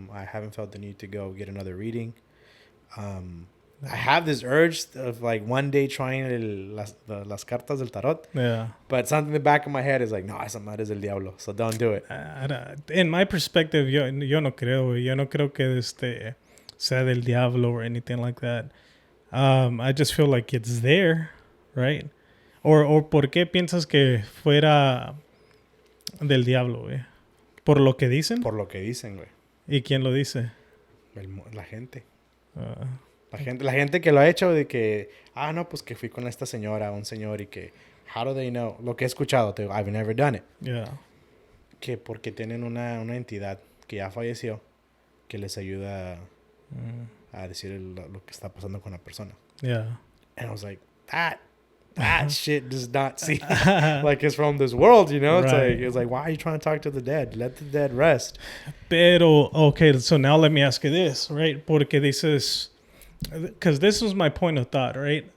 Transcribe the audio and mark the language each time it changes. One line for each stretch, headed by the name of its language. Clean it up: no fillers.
English: I haven't felt the need to go get another reading. I have this urge of like one day trying
Spanish: las cartas del tarot.
English: Yeah. But something in the back of my head is like,
Spanish: no, esa madre es del diablo,
English: so don't do it. In my perspective,
Spanish: yo no creo. Yo no creo que sea del diablo
English: or anything like that. I just feel like it's there, right?
Spanish: Or ¿por qué piensas que fuera del diablo, güey? ¿Por lo que dicen? Por lo que dicen, güey. ¿Y quién lo dice? La gente. La gente que lo ha hecho de que, no, pues que fui con esta señora, un señor, y que,
English: how do they know?
Spanish: Lo que he escuchado,
English: I've never done it. Yeah.
Spanish: Que porque tienen una entidad que ya falleció, que les ayuda a decir lo que está pasando con la persona.
English: Yeah. And I was like, that shit does not seem like it's from this world, Right. It's like, why are you trying to talk to the dead? Let the dead rest. Pero, okay, so now let me ask you this, right?
Spanish: Porque dices,
English: because this was my point of thought, right?